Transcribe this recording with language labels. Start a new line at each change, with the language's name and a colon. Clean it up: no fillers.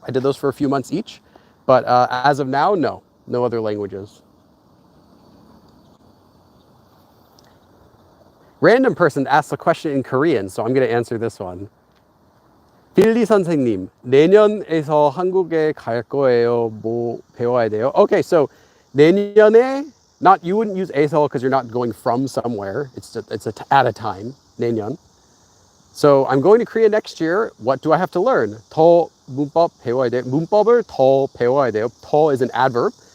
English: I did those for a few months each. But as of now, no other languages. Random person asked a question in Korean, so I'm going to answer this one.
Korean: 빌리 선생님, 내년에서 한국에 갈 거예요. 뭐 배워야 돼요?
English: Okay, so 내년에, you wouldn't use 에서 because you're not going from somewhere. It's at a time. 내년. So I'm going to Korea next year. What do I have to learn?
Korean: 더 문법 배워야 돼요.
English: 문법을 더 배워야 돼요. 더 is an adverb.